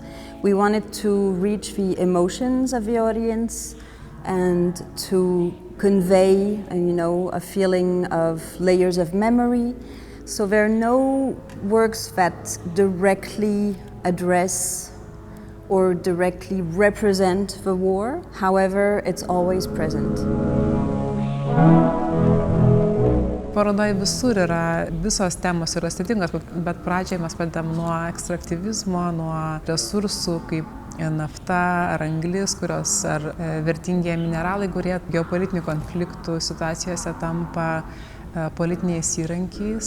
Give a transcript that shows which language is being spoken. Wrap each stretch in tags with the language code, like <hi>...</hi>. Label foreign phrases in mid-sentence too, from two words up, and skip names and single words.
<en>We wanted to reach the emotions of the audience and to convey, a feeling of layers of memory. So there are no works that directly address or directly represent the war. However, it's always present.</en> <lt>Parodoje visur visos temos yra skirtingos, bet pradžioje mes pradedam nuo ekstraktyvizmo, nuo resursų kaip nafta ar anglis, kurios ar vertingieji mineralai, kurie geopolitinių konfliktų situacijose tampa politiniais įrankiais.</lt>